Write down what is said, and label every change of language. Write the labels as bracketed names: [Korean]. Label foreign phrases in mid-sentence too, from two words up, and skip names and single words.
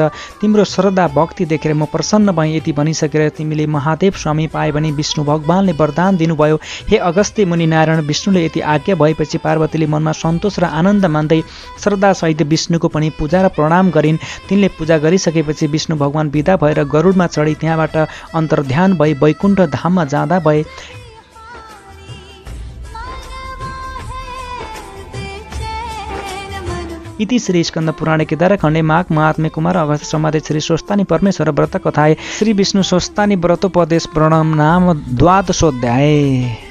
[Nepali] तिम्रो श्रद्धा भक्ति देखेर म प्रसन्न भएँ। यति भनिसकेर तिमीले महादेव स्वामी पाए भने विष्णु भगवानले वरदान दिनुभयो। हे अगस्त्य मुनि नारायण विष्णुले यति आज्ञा भएपछि पार्वतीले मनमा सन्तोष र आनन्द मान्दै श्रद्धासहित विष्णुको पनि पूजा र प्रणाम गरिन्। तिनले पूजा गरिसकेपछि विष्णु भगवान विदा भएर गरुडमा चढी त्यहाँबाट अन्तर्ध्यान भई वैकुण्ठ धाममा जाँदा भए। [Sanskrit] इति श्री स्कंद पुराणे केदारखण्डे माघ महात्म्य कुमार अगस्त्य संवादे श्री स्वस्थानी परमेश्वर व्रत कथाए श्री विष्णु स्वस्थानी व्रतोपदेश प्रणम नाम द्वादशोऽध्याय।